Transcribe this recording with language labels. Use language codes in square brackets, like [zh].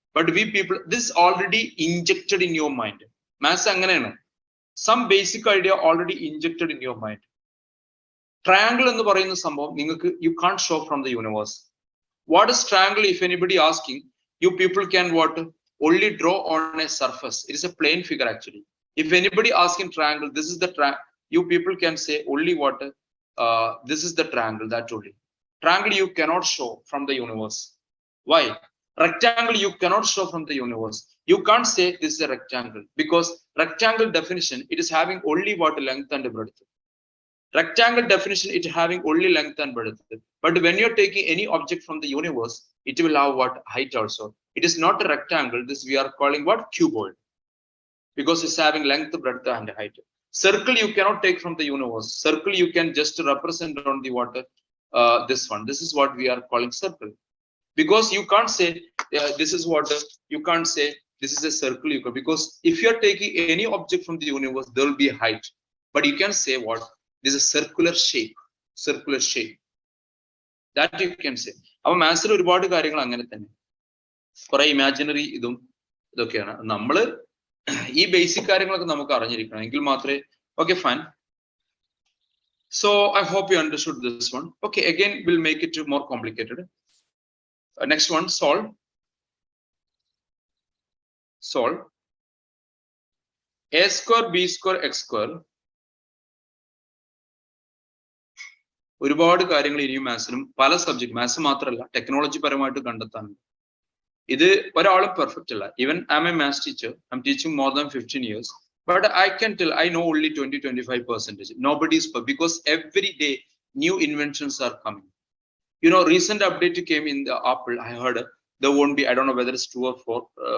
[en] But we people this already injected in your mind. [ml] Maths അങ്ങനെയാണ്, [en] Some basic idea already injected in your mind. Triangle [ml] എന്ന് പറയുന്ന സംഭവം നിങ്ങൾക്ക് [en] You can't show from the universe. What is triangle? If anybody asking, you people can what only draw on a surface. It is a plane figure actually. If anybody asking triangle, this is the you people can say only what this is the triangle, that only. Triangle you cannot show from the universe. Why? Rectangle you cannot show from the universe. You can't say this is a rectangle because rectangle definition, it is having only what length and breadth. Rectangle definition, it having only length and breadth. But when you're taking any object from the universe, it will have what height also. It is not a rectangle. This we are calling what cuboid, because it's having length, breadth, and height. Circle you cannot take from the universe. Circle you can just represent on the water. This one. This is what we are calling circle, because you can't say this is water. You can't say this is a circle you can, because if you are taking any object from the universe, there will be a height, but you can say what this is a circular shape that you can say. Our maths [ml] ഒരുപാട് കാര്യങ്ങൾ അങ്ങനെ തന്നെ കുറെ imaginary ഇതൊക്കെയാണ്. നമ്മൾ ഈ basic കാര്യങ്ങളൊക്കെ നമുക്ക് അറിഞ്ഞിരിക്കണം എങ്കിൽ മാത്രമേ. [en] Okay, fine. So I hope you understood this one. Okay, again we'll make it more complicated. Next one, solve a square b square x square. [ml] ഒരുപാട് കാര്യങ്ങൾ ഇനിയും മാത്സിലും പല സബ്ജക്ട്, മാത്സ് മാത്രമല്ല ടെക്നോളജി പരമായിട്ട് കണ്ടെത്താനുണ്ട്. ഇത് ഒരാളും പെർഫെക്റ്റ് അല്ല. [en] Even I am a maths teacher, I am teaching more than 15 years, but I can tell I know only 20-25%. Nobody is perfect because every day new inventions are coming. You know, recent update came in the Apple. I heard there won't be, I don't know whether it's true or false.